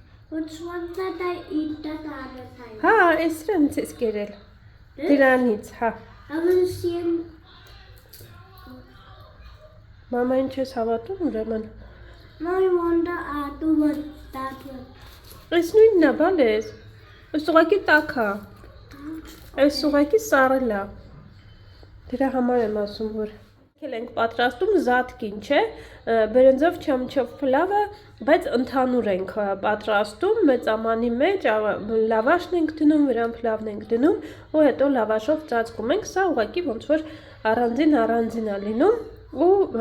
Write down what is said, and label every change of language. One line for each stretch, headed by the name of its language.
English: Which one that I eat that other time?
Armenian: Հա, այս սրանից ես կերել։ Դրանից, հա։
English: I will see him.
Armenian: Մամա ինչ ես հավատում ուրեմն։
English: No, I want the other one, that one.
Armenian: Այս նույնն է, բալես։ Այս ուղղակի տաք է։ Այս ուղղակի սառել է։ Դրա համար եմ ասում, որ ենք պատրաստում զատկին, չէ, բրնձով չամիչով փլավը, բայց ընդհանուր ենք պատրաստում, մեծ ամանի մեջ լավաշն ենք դնում, վրան փլավն ենք դնում, ու հետո լավաշով ծածկում ենք, սա ուղղակի ոնց որ առանձին է լինում, ու